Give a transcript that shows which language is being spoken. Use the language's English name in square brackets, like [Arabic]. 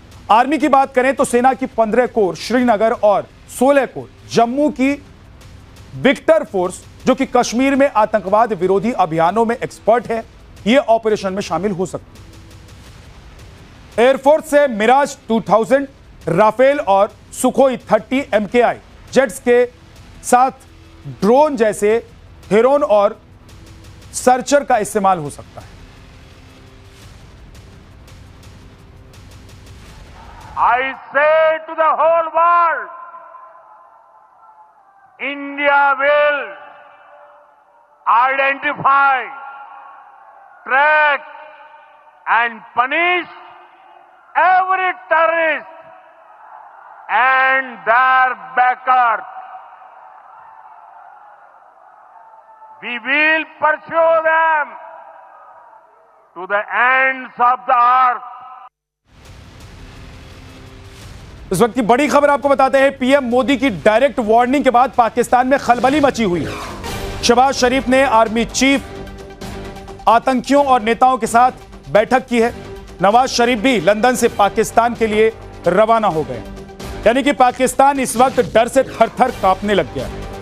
[Hindi] Army की बात करें तो सेना की 15 कोर श्रीनगर और 16 कोर जम्मू की विक्टर फोर्स, जो कि कश्मीर में आतंकवाद विरोधी अभियानों में एक्सपर्ट है, ये ऑपरेशन में शामिल हो सकती है। एयरफोर्स से मिराज 2000, राफेल और सुखोई 30 MKI जेट्स के साथ ड्रोन जैसे हेरोन और सर्चर का इस्तेमाल हो सकता है। [English] I say to the whole world, India will identify, track and punish every terrorist and their backers. We will pursue them to the ends of the earth. [Hindi] इस वक्त की बड़ी खबर आपको बताते हैं। पीएम मोदी की डायरेक्ट वार्निंग के बाद पाकिस्तान में खलबली मची हुई है। शहबाज शरीफ ने आर्मी चीफ आतंकियों और नेताओं के साथ बैठक की है। नवाज शरीफ भी लंदन से पाकिस्तान के लिए रवाना हो गए, यानी कि पाकिस्तान इस वक्त डर से थर-थर कांपने लग गया है।